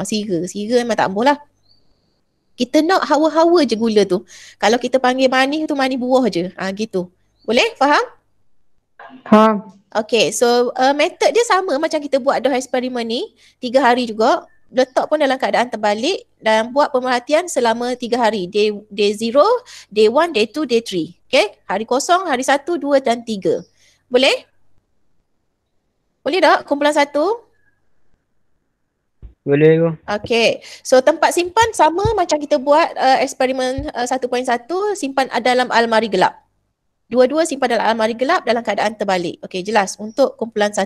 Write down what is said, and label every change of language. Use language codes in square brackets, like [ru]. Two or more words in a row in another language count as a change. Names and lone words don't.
[ms] Sira memang tak boleh lah. Kita nak hawa-hawa je gula tu. Kalau kita panggil manis tu manis buah je. Gitu. Boleh? Faham? Faham. Okay, so method dia sama macam kita buat dah eksperimen ni. 3 hari juga. letak pun dalam keadaan terbalik dan buat pemerhatian selama 3 hari. [en] Day 0, day 1, day 2, day 3. [ms] Okay, hari kosong, hari 1, 2 dan 3. Boleh? Boleh tak kumpulan 1? Boleh tu. Okay, so tempat simpan sama macam kita buat eksperimen 1.1, simpan dalam almari gelap. Dua-dua simpan dalam almari gelap dalam keadaan terbalik. Okey, jelas untuk kumpulan 1.